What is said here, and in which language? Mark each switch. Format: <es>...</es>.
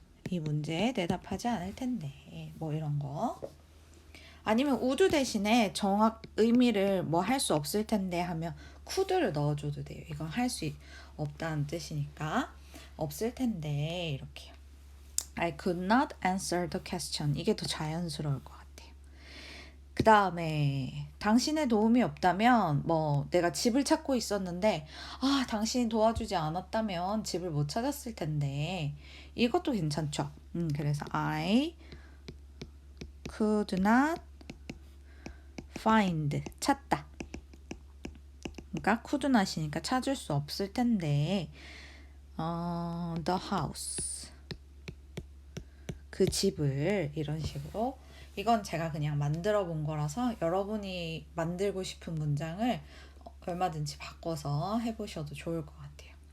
<ko>이 문제에 대답하지 않을 텐데 뭐 이런 거. 아니면 would 대신에 정확 의미를 뭐 할 수 없을 텐데 하면 could를 넣어줘도 돼요. 이건 할 수 없다는 뜻이니까 없을 텐데 이렇게요.</ko> <en>I could not answer the question.</en> <ko>이게 더 자연스러울 것 같아요. 그 다음에 당신의 도움이 없다면 뭐 내가 집을 찾고 있었는데 당신이 도와주지 않았다면 집을 못 찾았을 텐데 이것도 괜찮죠. 그래서</ko> <en>I could not find</en> <ko>찾다. 그러니까 could not이니까 찾을 수 없을 텐데</ko> <en>the house</en> <ko>그 집을 이런 식으로 이건 제가 그냥 만들어 본 거라서 여러분이 만들고 싶은 문장을 얼마든지 바꿔서 해보셔도 좋을 것 같아요.</ko>